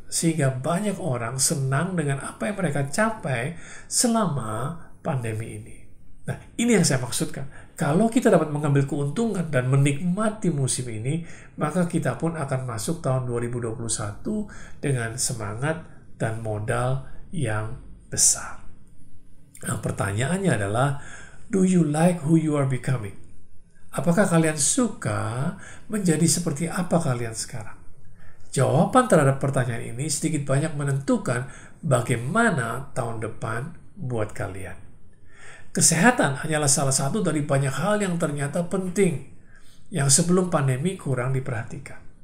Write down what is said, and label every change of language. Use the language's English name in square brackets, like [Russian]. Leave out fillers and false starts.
[Indonesian] Sehingga banyak orang senang dengan apa yang mereka capai selama pandemi ini. Nah, ini yang saya maksudkan. Kalau kita dapat mengambil keuntungan dan menikmati musim ini, maka kita pun akan masuk tahun 2021 dengan semangat dan modal yang besar. Nah, pertanyaannya adalah, [English] do you like who you are becoming? [Indonesian] Apakah kalian suka menjadi seperti apa kalian sekarang? Jawaban terhadap pertanyaan ini sedikit banyak menentukan bagaimana tahun depan buat kalian. Kesehatan hanyalah salah satu dari banyak hal yang ternyata penting, yang sebelum pandemi kurang diperhatikan.